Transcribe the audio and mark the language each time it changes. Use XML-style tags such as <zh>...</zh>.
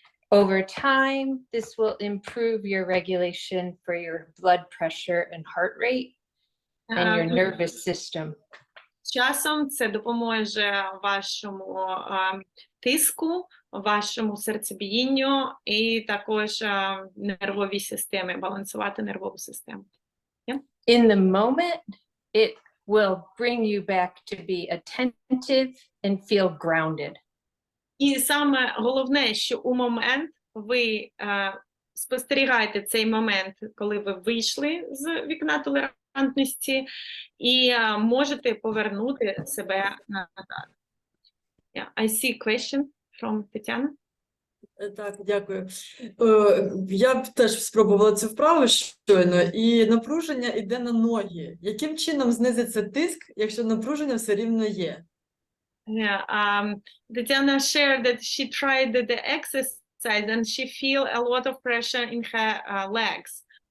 <en>Over time, this will improve your regulation for your blood pressure and heart rate and your nervous system.</en> <uk>Часом це допоможе вашому тиску, вашому серцебіїнню і також нервовій системі, балансувати нервову систему.</uk> <en>In the moment, it will bring you back to be attentive and feel grounded.</en> <uk>І саме головне, що у момент ви спостерігаєте цей момент, коли ви вийшли з вікна толерантності, і можете повернути себе назад.</uk> <en>I see a question from Тетяна.</en> <uk>Так, дякую. Я б теж спробувала цю вправу щойно, і напруження йде на ноги. Яким чином знизиться тиск, якщо напруження все рівно є?</uk> <en>Tatiana shared that she tried the exercise and she feel a lot of pressure in her legs.</en>